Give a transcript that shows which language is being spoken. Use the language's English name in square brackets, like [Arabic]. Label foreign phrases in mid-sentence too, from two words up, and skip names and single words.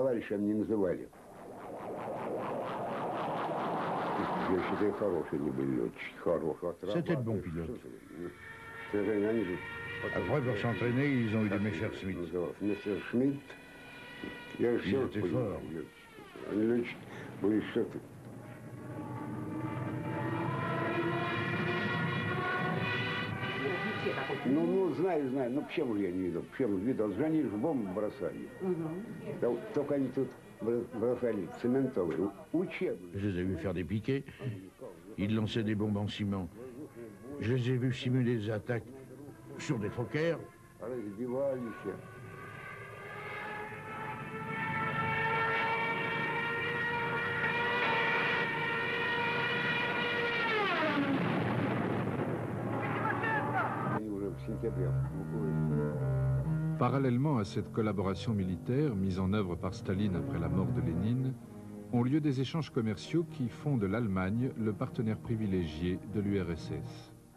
[French] C'était de bons pilotes. Après, pour s'entraîner, ils ont eu des Messerschmitt. Ils étaient forts. [Russian] Ну, знаю, но почему же я не видел? Почему же видел? Же они же бомбы бросали. Только они тут бросали цементовые, учебные. [French] Je les ai vus faire des piquets. Ils lançaient des bombes en ciment. Je les ai vus simuler des attaques sur des Fokkers. [Russian] Разбивались. [French] Parallèlement à cette collaboration militaire mise en œuvre par Staline après la mort de Lénine, ont lieu des échanges commerciaux qui font de l'Allemagne le partenaire privilégié de l'URSS.